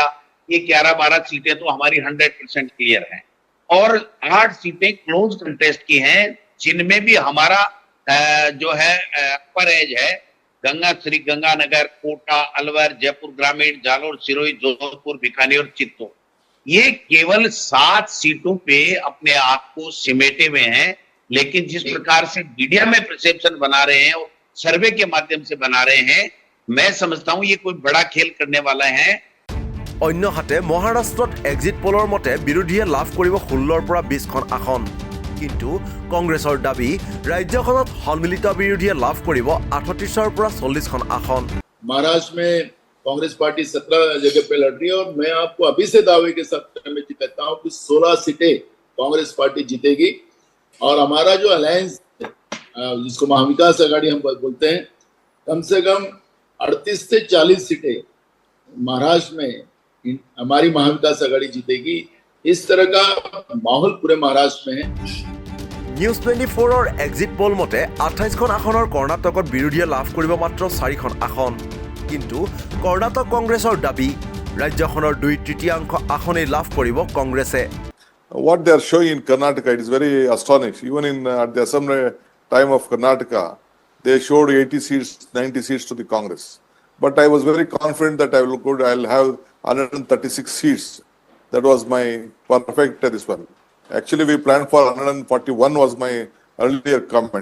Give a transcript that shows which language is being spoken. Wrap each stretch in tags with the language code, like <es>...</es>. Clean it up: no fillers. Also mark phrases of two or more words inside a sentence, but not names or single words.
<hi>ये 11-12 सीटें तो हमारी 100% क्लियर हैं और 8 सीटें</hi> <en>close contest</en> <hi>की हैं, जिनमें भी हमारा जो है</hi> <en>upper edge</en> <hi>है गंगा श्री गंगानगर, कोटा, अलवर, जयपुर ग्रामीण, जालोर, सिरोही, जोधपुर, बीकानेर और चित्तौड़। ये केवल 7 सीटों पे अपने आप को सिमेटे हुए हैं। लेकिन जिस प्रकार से मीडिया में परसेप्शन बना रहे हैं और सर्वे के माध्यम से बना रहे हैं, मैं समझता हूं ये कोई बड़ा खेल करने वाला है।</hi> <as>অন্যহাতে মহাৰাষ্ট্ৰত</as> <en>exit poll</en> <as>মতে বিৰোধীয়ে লাভ কৰিব 16ৰ পৰা 20খন আসন। কিন্তু কংগ্ৰেছৰ দাবী ৰাজ্যখনত সন্মিলিত বিৰোধীয়ে লাভ কৰিব 38ৰ পৰা 40খন আসন।</as> <hi>महाराष्ट्र में कांग्रेस पार्टी 17 जगह पे लड़ रही है और मैं आपको अभी से दावे के साथ कहता हूं कि 16 सीटें कांग्रेस पार्टी जीतेगी और हमारा जो अलायंस जिसको महाविकास आघाड़ी हम बोलते हैं, कम से कम 38 से 40 सीटें महाराष्ट्र में हमारी महाविकास आघाड़ी जीतेगी। इस तरह का माहौल पूरे महाराष्ट्र में है।</hi> <as>নিউজ 24ৰ</as> <en>exit poll</en> <as>মতে 28খন আসনৰ কৰ্ণাটকত বিৰোধীয়ে লাভ কৰিব মাত্ৰ 4খন আসন। কিন্তু কৰ্ণাটক কংগ্ৰেছৰ দাবী ৰাজ্যখনৰ 2/3 আসনেই লাভ কৰিব কংগ্ৰেছে।</as> <en>What they are showing in Karnataka, it is very astonishing. Even in at the assembly time of Karnataka, they showed 80 seats, 90 seats to the Congress. But I was very confident that I'll have 136 seats. That was my perfect this one. Actually, we planned for 141 was my earlier comment.</en>